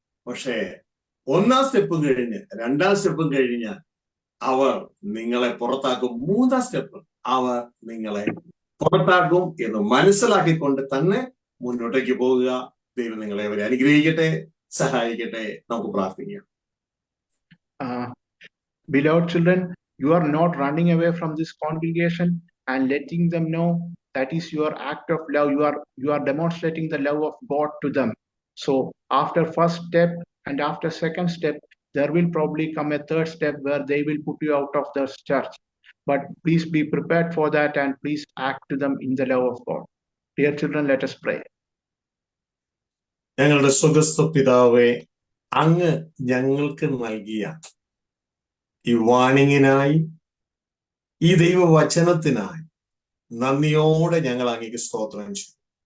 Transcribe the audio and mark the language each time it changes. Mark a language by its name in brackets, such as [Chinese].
[Malayalam] പക്ഷേ 1-ാം സ്റ്റെപ്പും കഴിഞ്ഞ് 2-ാം സ്റ്റെപ്പും കഴിഞ്ഞ് അവർ നിങ്ങളെ പുറത്താക്കും. 3-ാം സ്റ്റെപ്പ് അവർ നിങ്ങളെ പുറത്താക്കും എന്ന് മനസ്സിലാക്കിക്കൊണ്ട് തന്നെ മുന്നോട്ടേക്ക് പോകുക. ദൈവം നിങ്ങളെ അവരെ അനുഗ്രഹിക്കട്ടെ, സഹായിക്കട്ടെ. നമുക്ക് പ്രാർത്ഥിക്കാം. [English] Beloved children, you are not running away from this congregation and letting them know that is your act of love. You are demonstrating the love of God to them. So after first step and after second step, there will probably come a third step where they will put you out of the church. but please be prepared for that and please act to them in the love of God. Dear children, let us pray. [Malayalam] ഞങ്ങളുടെ സ്വർഗ്ഗസ്ഥ പിതാവേ, അങ്ങ് ഞങ്ങൾക്ക് നൽകിയ ഈ വാണിങ്ങിനായി, ഈ ദൈവവചനത്തിനായി നന്ദിയോടെ ഞങ്ങൾ അങ്ങേക്ക് സ്തോത്രം ചെയ്യും.